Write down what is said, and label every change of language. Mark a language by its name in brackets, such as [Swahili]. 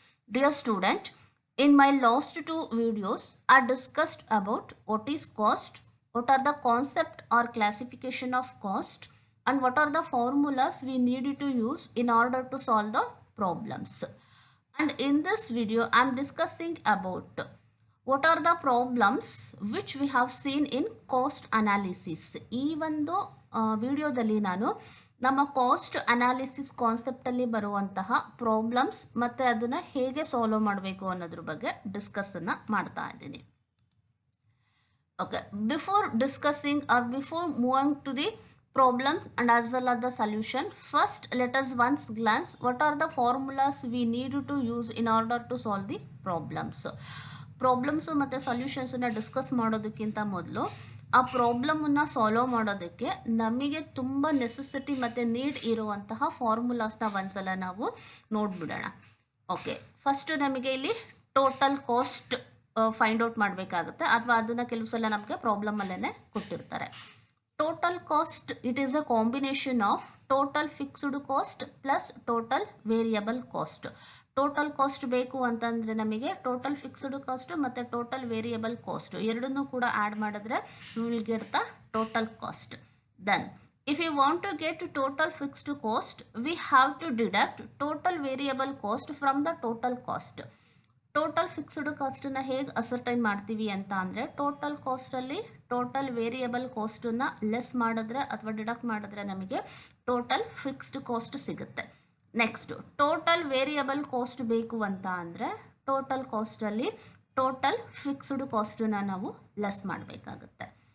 [English] Dear student, in my last two videos, I discussed about what is cost, what are the concept or classification of cost, and what are the formulas we need to use in order to solve the problems. And in this video, I am discussing about what are the problems which we have seen in cost analysis. [Kannada] ಈ ಒಂದು ವಿಡಿಯೋದಲ್ಲಿ ನಾನು ನಮ್ಮ cost analysis concept ಅಲ್ಲಿ ಬರುವಂತಹ problems ಮತ್ತೆ ಅದನ್ನ ಹೇಗೆ ಸಾಲ್ವ್ ಮಾಡಬೇಕು ಅನ್ನೋದ್ರ ಬಗ್ಗೆ ಡಿಸ್ಕಸ್ ಅನ್ನ ಮಾಡ್ತಾ ಇದ್ದೀನಿ. [English] Okay, before discussing or before moving to the problems and as well as the solution, first let us once glance what are the formulas we need to use in order to solve the problems. [Kannada] Problems ಮತ್ತು ಸೊಲ್ಯೂಷನ್ಸನ್ನು discuss ಮಾಡೋದಕ್ಕಿಂತ ಮೊದಲು ಆ ಪ್ರಾಬ್ಲಮನ್ನು solve ಮಾಡೋದಕ್ಕೆ ನಮಗೆ ತುಂಬ necessity ಮತ್ತು need ಇರುವಂತಹ ಫಾರ್ಮುಲಾಸ್ನ ಒಂದ್ಸಲ ನಾವು ನೋಡಿಬಿಡೋಣ. ಓಕೆ, ಫಸ್ಟು ನಮಗೆ ಇಲ್ಲಿ ಟೋಟಲ್ ಕಾಸ್ಟ್ ಫೈಂಡ್ ಔಟ್ ಮಾಡಬೇಕಾಗುತ್ತೆ, ಅಥವಾ ಅದನ್ನು ಕೆಲವು ಸಲ ನಮಗೆ ಪ್ರಾಬ್ಲಮಲ್ಲೇ ಕೊಟ್ಟಿರ್ತಾರೆ. [English] Total cost it is a combination of total fixed cost plus total variable cost. [Kannada] Total cost ಬೇಕು ಅಂತಂದರೆ ನಮಗೆ ಟೋಟಲ್ ಫಿಕ್ಸ್ಡ್ ಕಾಸ್ಟ್ ಮತ್ತು ಟೋಟಲ್ ವೇರಿಯಬಲ್ ಕಾಸ್ಟ್ ಎರಡನ್ನೂ ಕೂಡ ಆ್ಯಡ್ ಮಾಡಿದ್ರೆ [English] Will get the total cost. Then if you want to get total fixed cost, we have to deduct total variable cost from the total cost. [Kannada] Total fixed ಕಾಸ್ಟನ್ನು ಹೇಗೆ ascertain ಮಾಡ್ತೀವಿ ಅಂತ ಅಂದರೆ total ಕಾಸ್ಟಲ್ಲಿ total variable ಕಾಸ್ಟನ್ನು less ಮಾಡಿದ್ರೆ ಅಥವಾ deduct ಮಾಡಿದ್ರೆ ನಮಗೆ total fixed cost ಸಿಗುತ್ತೆ. Next total variable cost ಬೇಕು ಅಂತ ಅಂದರೆ ಟೋಟಲ್ ಕಾಸ್ಟಲ್ಲಿ ಟೋಟಲ್ ಫಿಕ್ಸ್ಡ್ ಕಾಸ್ಟನ್ನು ನಾವು ಲೆಸ್ ಮಾಡಬೇಕಾಗುತ್ತೆ.